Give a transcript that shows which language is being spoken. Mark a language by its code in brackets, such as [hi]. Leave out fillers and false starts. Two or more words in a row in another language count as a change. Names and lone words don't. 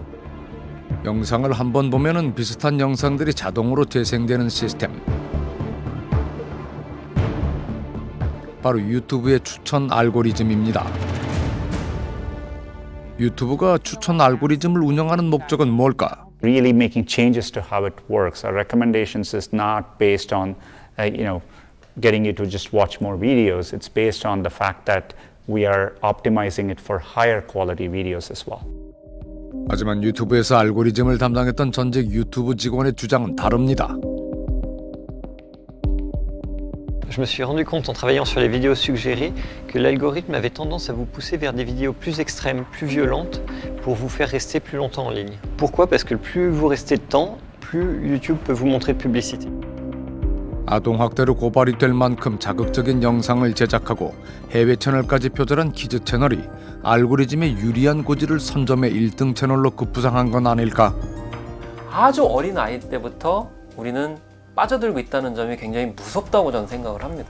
[ko] 영상을 한번 보면은 비슷한 영상들이 자동으로 재생되는 시스템. 바로 유튜브의 추천 알고리즘입니다. 유튜브가 추천 알고리즘을 운영하는 목적은 뭘까? [en] Really making changes to how it works. Our recommendations is not based on, getting you to just watch more videos. It's based on the fact that we are optimizing it for higher quality videos as well. [ko] 하지만 유튜브에서 알고리즘을 담당했던 전직 유튜브 직원의 주장은 다릅니다. [fr] Je me suis rendu compte en travaillant sur les vidéos suggérées que l'algorithme avait tendance à vous pousser vers des vidéos plus extrêmes, plus violentes, pour vous faire rester plus longtemps en ligne. Pourquoi? Parce que plus vous restez de temps, plus YouTube peut vous montrer de publicité. [ko] 아동학대로 고발이 될 만큼 자극적인 영상을 제작하고 해외 채널까지 표절한 키즈 채널이 알고리즘의 유리한 고지를 선점해 1등 채널로 급부상한 건 아닐까? 아주 어린 아이 때부터 우리는 빠져들고 있다는 점이 굉장히 무섭다고 저는 생각을 합니다.